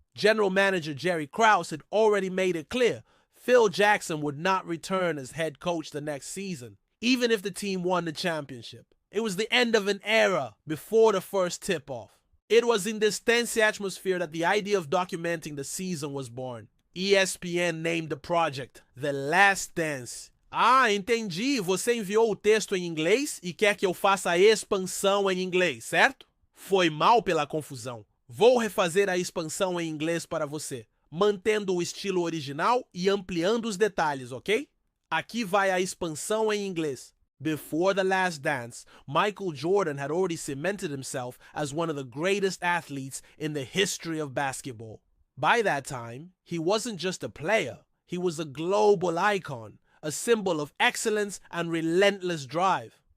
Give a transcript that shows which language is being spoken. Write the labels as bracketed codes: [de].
[en] General manager Jerry Krause had already made it clear Phil Jackson would not return as head coach the next season, even if the team won the championship. It was the end of an era before the first tip-off. It was in this tense atmosphere that the idea of documenting the season was born. ESPN named the project The Last Dance. [pt] Ah, entendi. Você enviou o texto em inglês e quer que eu faça a expansão em inglês, certo? Foi mal pela confusão. Vou refazer a expansão em inglês para você, mantendo o estilo original e ampliando os detalhes, ok? Aqui vai a expansão em inglês. [en] Before The Last Dance, Michael Jordan had already cemented himself as one of the greatest athletes in the history of basketball. By that time, he wasn't just a player, he was a global icon, a symbol of excellence and relentless drive.